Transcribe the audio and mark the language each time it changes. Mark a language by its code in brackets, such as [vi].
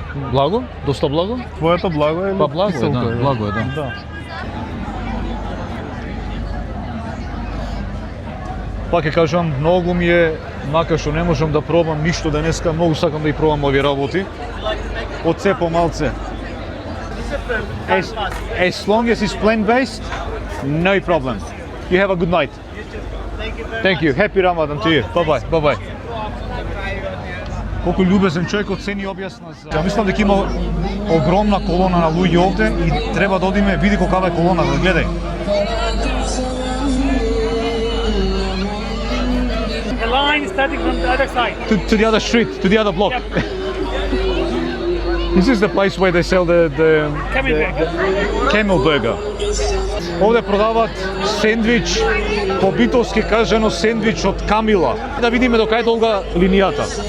[mk] Благо? Доста благо? Твоето благо е или Па благо е, киселко да, благо е, да. Да. Пак ќе кажам, многу ми е, макар што не можам да пробам ништо денеска, многу сакам да ги пробам овие работи. Од се по малце. [en] As long as it's plant-based, no problem. You have a good night. Thank you. Happy Ramadan to you. Bye bye. Bye bye. [mk] Колку љубезен човек оцени објасна за... Ја мислам дека има огромна колона на луѓе овде и треба да одиме, види колкава е колона, гледај. [en] The line starting from the other side. To the other street, to the other block. This is the place where they sell the camel burger. [mk] Овде продаваат сендвич, по битовски кажано сендвич од камила. Да видиме до кај долга линијата.